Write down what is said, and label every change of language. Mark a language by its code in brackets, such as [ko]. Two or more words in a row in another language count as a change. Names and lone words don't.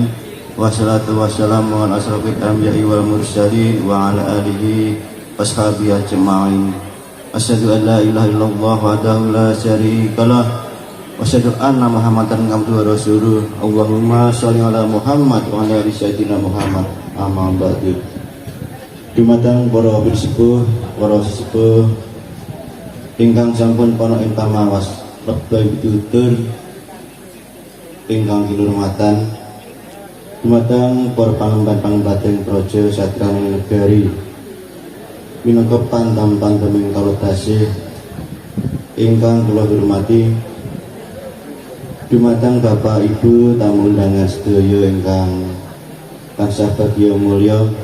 [ar] والصلاة والسلام على أشرف الأنبياء والمرسلين وعلى آله وصحبه أجمعين. أشهد أن لا إله إلا الله وحده لا شريك له وأشهد أن محمدا عبده ورسوله. اللهم صل على محمد وعلى آل سيدنا محمد. أما بعد. [jv] Dumateng para sepuh, para sesepuh ingkang sampun ana ing pamawas wekdal pitutur ingkang kinurmatan, dumateng para pangemban-pangembating praja satrane negari minangka pantam-panteming kawula tasih ingkang kula hormati, dumateng Bapak Ibu tamu undangan sedaya ingkang tansah bagya mulya.